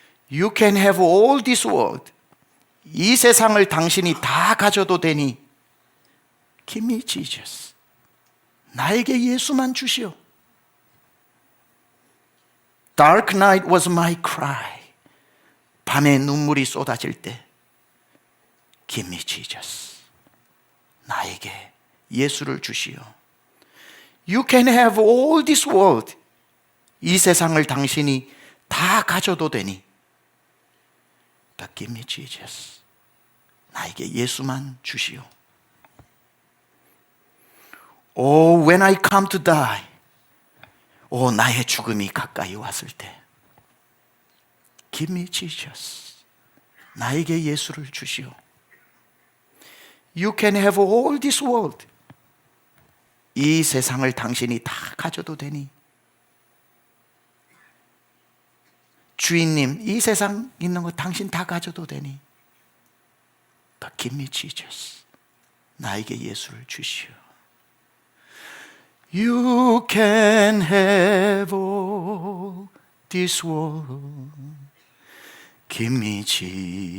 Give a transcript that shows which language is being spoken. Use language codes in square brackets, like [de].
[en] You can have all this world. [ko] 이 세상을 당신이 다 가져도 되니 [en] Give me Jesus. [ko] 나에게 예수만 주시오. [en] Dark night was my cry. [ko] 밤에 눈물이 쏟아질 때 [en] Give me Jesus. [ko] 나에게 예수를 주시오. [en] You can have all this world. [ko] 이 세상을 당신이 다 가져도 되니 [en] But give me Jesus. [ko] 나에게 예수만 주시오. [en] Oh, when I come to die. [ko] 나의 죽음이 가까이 왔을 때 [en] Give me Jesus. [ko] 나에게 예수를 주시오. [en] You can have all this world. [ko] 이 세상을 당신이 다 가져도 되니 주인님, 이 세상 있는 거 당신 다 가져도 되니 [en] But give me Jesus. [ko] 나에게 예수를 주시오. [en] You can have all this world. Give me Jesus.